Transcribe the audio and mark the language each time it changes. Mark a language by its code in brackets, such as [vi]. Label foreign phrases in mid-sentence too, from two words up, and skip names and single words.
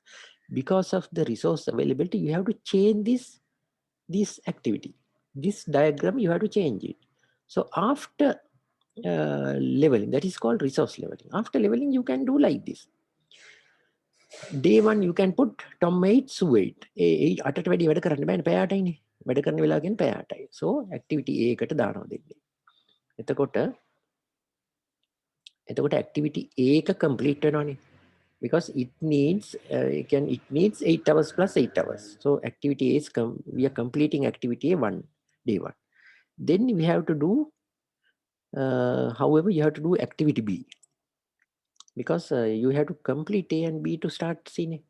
[en] Because of the resource availability, you have to change this activity. This diagram, you have to change it. So after leveling, that is called resource leveling. After leveling, you can do like this. Day 1 you can put Tom 8, Sue 8. [si] ඒ 8ට වැඩි වැඩ කරන්න බෑනේ පැයටයිනේ. වැඩ කරන වෙලාව කියන්නේ පැයටයි. So [en] activity A [si] එකට දානවා දෙන්නේ. එතකොට [en] activity A [si] එක complete වෙනවනේ. [en] Because it needs it needs 8 hours plus 8 hours. So activity A is we are completing activity A 1, day 1. Then we have to do however you have to do activity B. Because you have to complete A and B to start seeing it.